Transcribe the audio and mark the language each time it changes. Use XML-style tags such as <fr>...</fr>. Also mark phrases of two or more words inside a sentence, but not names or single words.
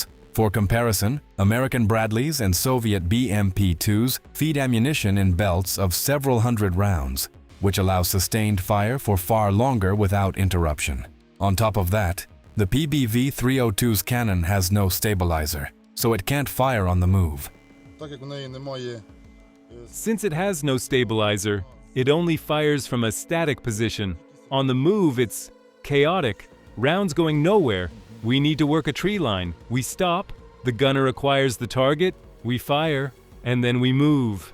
<en>For comparison, American Bradleys and Soviet BMP-2s feed ammunition in belts of several hundred rounds, which allows sustained fire for far longer without interruption. On top of that, the PBV-302's cannon has no stabilizer, so it can't fire on the move.</en> <uk>Так як в неї немає</uk> <en>Since it has no stabilizer, it only fires from a static position. On the move, it's chaotic. Rounds going nowhere. We need to work a tree line. We stop, the gunner acquires the target, we fire, and then we move.</en>